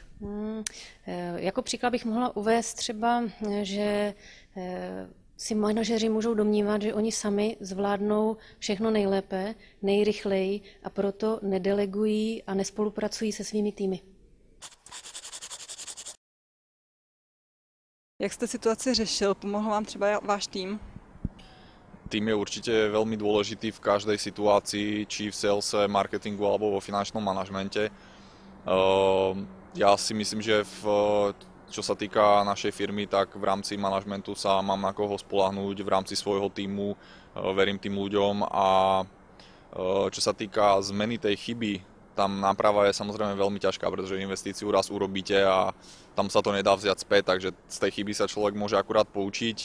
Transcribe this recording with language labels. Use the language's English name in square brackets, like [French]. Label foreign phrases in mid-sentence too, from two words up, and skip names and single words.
[Czech] Jako příklad bych mohla uvést třeba, že si manažeři můžou domnívat, že oni sami zvládnou všechno nejlépe, nejrychleji a proto nedelegují a nespolupracují se svými týmy. Jak jste situaci řešil? Pomohl vám třeba váš tým? [Slovak] Tým je určite veľmi dôležitý v každej situácii, či v salese, marketingu alebo vo finančnom manažmente. Ja si myslím, že čo sa týka našej firmy, tak v rámci manažmentu sa mám na koho spoľahnúť v rámci svojho týmu, verím tým ľuďom a čo sa týka zmeny tej chyby, tam náprava je samozrejme veľmi ťažká, pretože investíciu raz urobíte a tam sa to nedá vziať späť, takže z tej chyby sa človek môže akurát poučiť.